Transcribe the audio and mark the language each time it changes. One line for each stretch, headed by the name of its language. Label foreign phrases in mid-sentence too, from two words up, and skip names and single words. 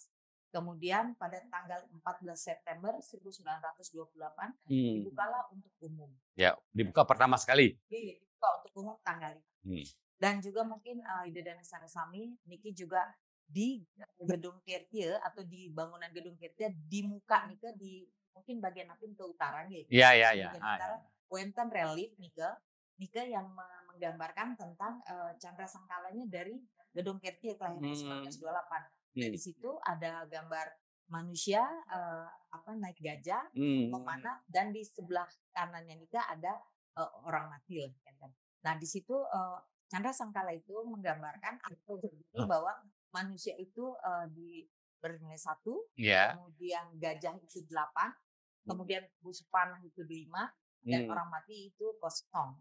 Indonesian: Kemudian pada tanggal 14 September 1928 dibukalah untuk umum. Ya, dibuka pertama sekali. Dibuka untuk umum tanggal itu. Dan juga mungkin Ide dan Sami niki juga di Gedung Kertie atau di bangunan Gedung Kertie di muka nika di mungkin bagian napin ke utara gitu. Iya. Wenten relief nika yang menggambarkan tentang candra sangkalanya dari Gedung Kertie kelahiran 1928. Di situ ada gambar manusia naik gajah memanah dan di sebelah kanannya nika ada orang mati. Nah di situ candra sangkala itu menggambarkan atau bahwa manusia itu bernilai 1, kemudian gajah itu 8, kemudian busuk panah itu 5, dan orang mati itu 0.